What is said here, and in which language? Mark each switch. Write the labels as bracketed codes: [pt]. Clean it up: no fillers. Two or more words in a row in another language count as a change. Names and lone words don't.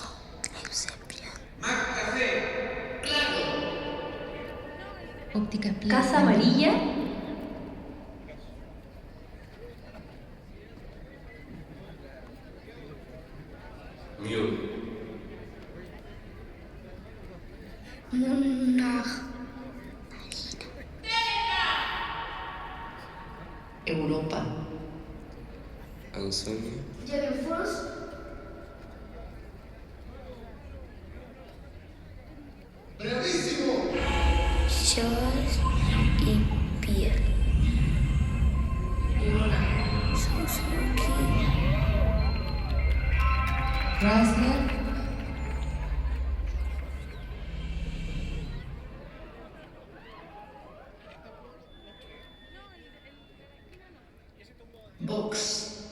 [es] Eusebio. Mac Café. Óptica Plaza. Casa Amarilla. Mule. Monarch. Europa. Ansonia. Jellyfrost. Bravísimo. Shores y Piel. Suzuki. Chrysler. Box.